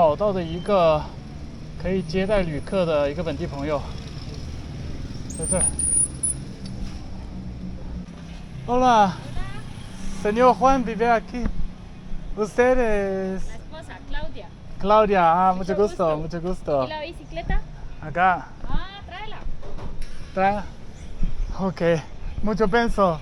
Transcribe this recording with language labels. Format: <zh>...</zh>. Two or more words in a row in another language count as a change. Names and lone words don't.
<zh>找到的一个可以接待旅客的一个本地朋友，在这儿。</zh> <es>Hola, señor Juan vive aquí. Usted es La esposa, Claudia. Claudia. Mucho gusto, mucho ¿Y gusto. la bicicleta? Acá, Ah, tráela. trae. Ok, mucho peso.</es>